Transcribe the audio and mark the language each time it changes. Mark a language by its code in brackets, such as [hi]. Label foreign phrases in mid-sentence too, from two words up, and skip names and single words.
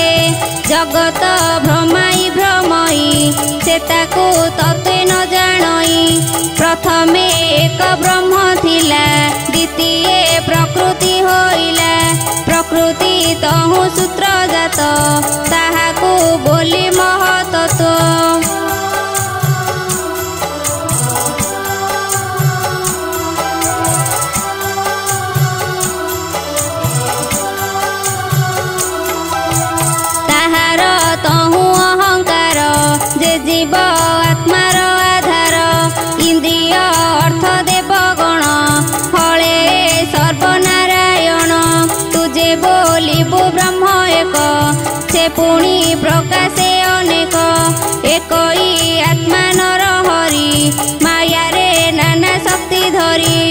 [or] ଜଗତ ଭ୍ରମାଇ ଭ୍ରମଇ ସେ ତାକୁ ତତ୍ତ୍ୱେ ନ ଜାଣଇ ପ୍ରଥମେ ଏକ ବ୍ରହ୍ମ ଥିଲା ଦ୍ୱିତୀୟ ପ୍ରକୃତି ହୋଇଲା ପ୍ରକୃତି ତହୁଁ ସୂତ୍ର ଜାତ ତାହାକୁ ବୋଲି ମହତତ୍ତ୍ୱ ତହୁଁ ଅହଂକାର ଯେ ଜୀବ ଆତ୍ମାର ଆଧାର ଇନ୍ଦ୍ରିୟ ଅର୍ଥ ଦେବଗଣ ଫଳେ ସର୍ବନାରାୟଣ ତୁଝେ ବୋଲିବୁ ବ୍ରହ୍ମ ଏକ ସେ ପୁଣି ପ୍ରକାଶେ ଅନେକ ଏକଇ ଆତ୍ମା ନର ହରି ମାୟା ରେ ନାନା ଶକ୍ତି ଧରି